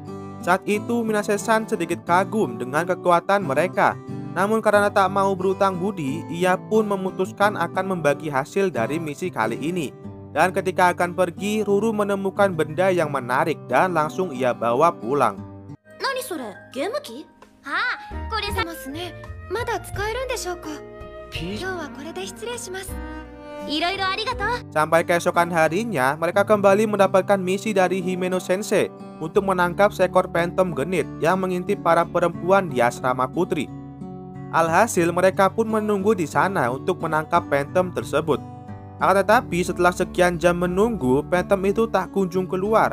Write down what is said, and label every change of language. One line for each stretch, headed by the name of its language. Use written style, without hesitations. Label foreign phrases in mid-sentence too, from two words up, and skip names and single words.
Indonesian: Saat itu Minasesan sedikit kagum dengan kekuatan mereka. Namun karena tak mau berutang budi, ia pun memutuskan akan membagi hasil dari misi kali ini. Dan ketika akan pergi, Ruru menemukan benda yang menarik dan langsung ia bawa pulang.
Japanese: 何それ?
English: Game key?
Japanese: あ、これさますね。まだ使えるでしょうか? 今日はこれで失礼します。色々ありがとう.
Indonesian: Sampai keesokan harinya, mereka kembali mendapatkan misi dari Himeno Sensei untuk menangkap seekor Phantom genit yang mengintip para perempuan di asrama putri. Alhasil mereka pun menunggu di sana untuk menangkap Phantom tersebut. Akan tetapi setelah sekian jam menunggu, Phantom itu tak kunjung keluar.